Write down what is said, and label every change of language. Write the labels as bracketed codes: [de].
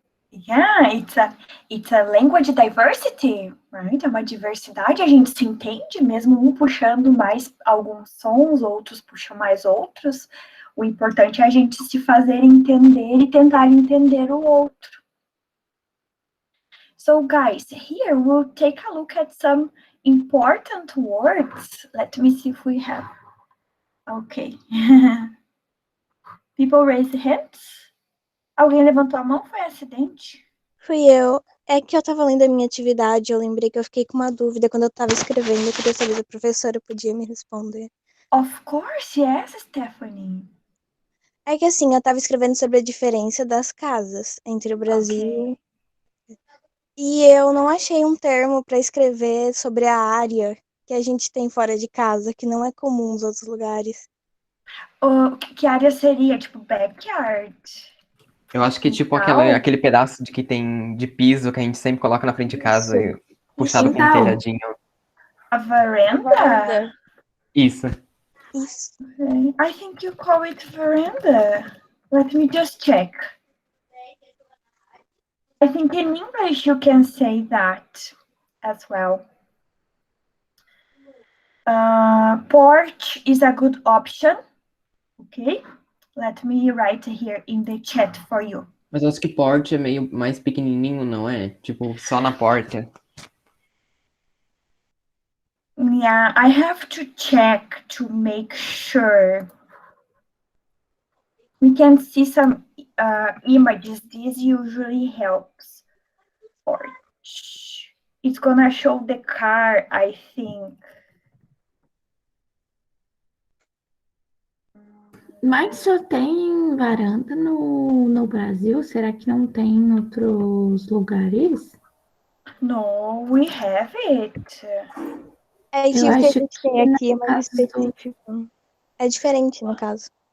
[en] Yeah, it's a language diversity, right? [pt] É uma diversidade, a gente se entende, mesmo um puxando mais alguns sons, outros puxam mais outros. O importante é a gente se fazer entender e tentar entender o outro. [en] So, guys, here we'll take a look at some important words. Let me see if we have. Okay. People raise hands. [pt] Alguém levantou a mão? Foi acidente? Fui eu. É que eu tava lendo a minha atividade, eu lembrei que eu fiquei com uma dúvida quando eu tava escrevendo. Eu queria saber se a professora podia me responder. [en] Of course, yes, Stephanie. [pt] É que assim, eu tava escrevendo sobre a diferença das casas entre o Brasil. E eu não achei um termo pra escrever sobre a área que a gente tem fora de casa, que não é comum nos outros lugares. Que área seria? Tipo, backyard? Eu acho que tipo aquele pedaço que tem de piso que a gente sempre coloca na frente de casa, puxado com um telhadinho. A veranda? Isso. [en] I think you call it veranda. Let me just check. I think in English you can say that as well. Porch is a good option. Okay, let me write here in the chat for you. [pt] Mas eu acho que porte é meio mais pequenininho, não é? Tipo, só na porta. [en] Yeah, I have to check to make sure. We can see some images. This usually helps. Porch. It's gonna show the car, I think. [pt] Mas só tem varanda no Brasil? Será que não tem em outros lugares? [en] No, we have it. [pt] É isso que a gente tem aqui, é mais específico. É diferente, no caso.